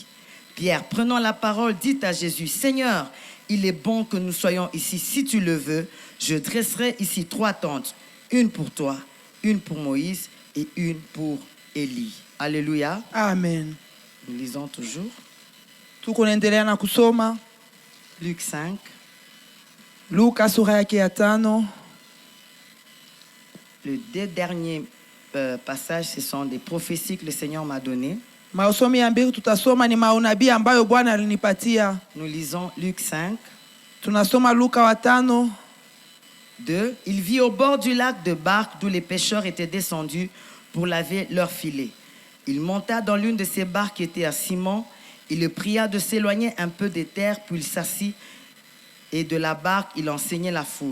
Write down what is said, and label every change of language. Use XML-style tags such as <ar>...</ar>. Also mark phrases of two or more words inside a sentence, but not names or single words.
<fr>Pierre, prenant la parole, dit à Jésus, « Seigneur, il est bon que nous soyons ici. Si tu le veux, je dresserai ici 3 tentes, une pour toi, une pour Moïse et une pour Élie. » Alléluia. Amen. Nous lisons toujours.</fr> <sw>Tuko naendelea na kusoma</sw> <fr>Luc 5,</fr> <sw>Luka sura yake ya 5.</sw> <fr>les 2 derniers passages, ce sont des prophéties que le Seigneur m'a données.</fr> <sw>Masomi ya mbili tutasoma ni maunabii ambayo Bwana alinipatia.</sw> <fr>Nous lisons Luc 5,</fr> <sw>Tunasoma Luka wa 5.</sw> <fr>2. Il vit au bord du lac de barques d'où les pêcheurs étaient descendus pour laver leurs filets. Il monta dans l'une de ces barques qui était à Simon. Il le pria de s'éloigner un peu des terres, puis il s'assit et de la barque, il enseignait la foule.</fr>